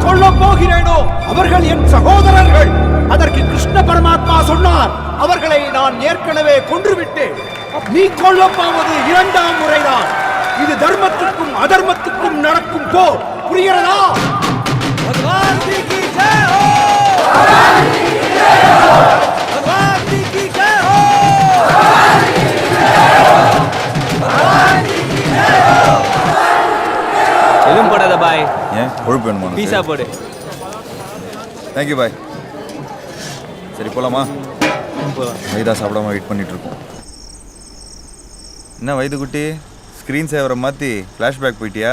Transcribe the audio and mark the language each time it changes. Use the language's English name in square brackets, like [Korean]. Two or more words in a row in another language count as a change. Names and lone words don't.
[Tamil] போகிறேனோ அவர்கள் என் சகோதரர்கள். அதற்கு கிருஷ்ண பரமாத்மா சொன்னார், அவர்களை நான் ஏற்கனவே கொன்றுவிட்டேன். நீ கொல்லப்போவது இரண்டாம் முறைதான். இது தர்மத்துக்கும் அதர்மத்துக்கும் நடக்கும் போர். புரிகிறதா? [Hindi] भगवान जी की जय हो, भगवान जी की जय हो, भगवान जी की जय हो, भगवान जी की जय हो. [Tamil] எதுவும் போடாத பாய். ஏன் கொழுப்பு வேணுமா? பீஸா போடு. [English] thank you [Tamil] பாய். சரி போலாமா? போலாம். வைதா சாப்பிடாம வெயிட் பண்ணிட்டு இருக்கோம். என்ன வைது குட்டி, [English] screen saver [Tamil] மாற்றி ஃப்ளாஷ்பேக் போயிட்டியா?